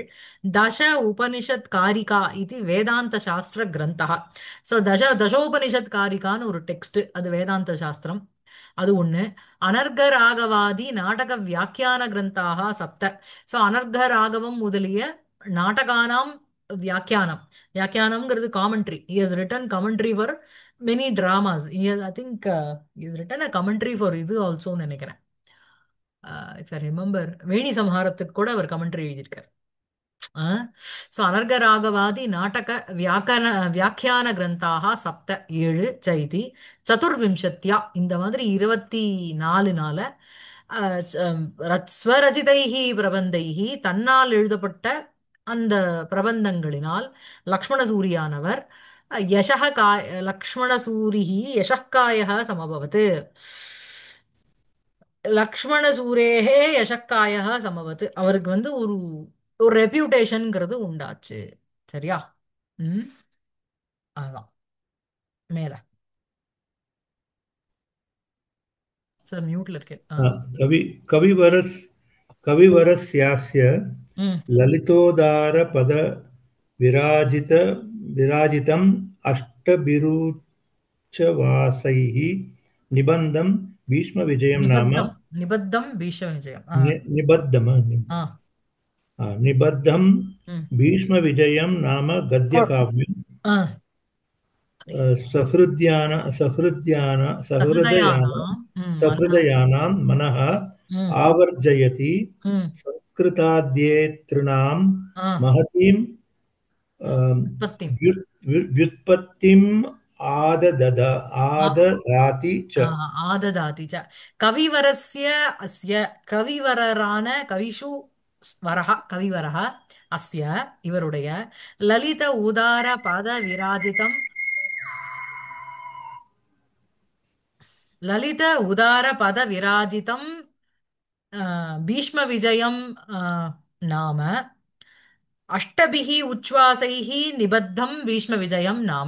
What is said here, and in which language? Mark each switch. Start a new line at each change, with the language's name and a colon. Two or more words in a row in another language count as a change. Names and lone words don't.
Sanskrit: दश उपनिषत् कारिका இது वेदान्त शास्त्र ग्रन्थाः.
Tamil: ஸோ தசோபனிஷத் காரிகான்னு ஒரு டெக்ஸ்ட், அது வேதாந்த சாஸ்திரம். அது ஒண்ணு.
Sanskrit: अनर्घ राघवादि नाटक व्याख्यान ग्रन्थाः सप्त.
Tamil: ஸோ அனர்க ராகவம் முதலிய
Sanskrit: नाटकानाम् व्याख्यानम्.
Tamil: வியாக்கியானம்ங்கிறது காமெண்ட்ரி.
English: He has written commentary for many dramas. He has, I think, he has written a commentary for
Tamil: இது ஆல்சோ நினைக்கிறேன்.
English: If I remember,
Tamil: வேணி சம்ஹாரத்துக்கு கூட அவர் கமெண்ட்ரி எழுதியிருக்கார்.
Sanskrit: सो अनर्गरागवादी नाटक व्याख्यान ग्रंथाः सप्त 7 चैति चतुर्विंशत्या
Tamil: இந்த மாதிரி
Sanskrit: 24 स्वरचितैः प्रबन्धैः
Tamil: தன்னால் எழுதப்பட்ட அந்த பிரபந்தங்களினால் லக்ஷ்மணசூரியானவர்
Sanskrit: यशः काय लक्ष्मणसूरिः यशःकायः समभवत्. लक्ष्मणसूरेः यशःकायः समभवत्.
Tamil: அவருக்கு ஒரு ஒரு ரெப்யூட்டேஷன்ங்கிறது உண்டாச்சு. சரியா? ம். அதான் மேல சார் மியூட்ல இருக்கேன்.
Sanskrit: कवि कविवरस् कविवरस्यास्य ம். ललितोदारपद विराजित विराजितम् अष्टभिरुचवासैः निबन्धं भीष्मविजयं नाम निबद्धम् निबद्धम् भीष्म विजयम्. निबद्धम् ஆ. निबद्धं ம். भीष्मविजयं नाम गद्यकाव्यं ஆ. सहृद्यान सहृद्यान सहृदयान सहृदयानाम्. ம். मनः. सहृदयानां मनः ம். आवर्जयति ம். संस्कृताद्येतॄणां ஆ. महतीं
Tamil: உற்பத்தி.
Sanskrit: व्युत्पत्तिम् ஆ. आददाति च आददाति च. कविवरस्य अस्य கவிவரரான कविषु वरः कविवरः अस्य இவருடைய ललित उदार पद विराजितम् ललित उदार पद विराजितम् भीष्म विजयम् नाम अष्टभिः उच्छ्वासैः निबद्धम् भीष्म विजयम् नाम.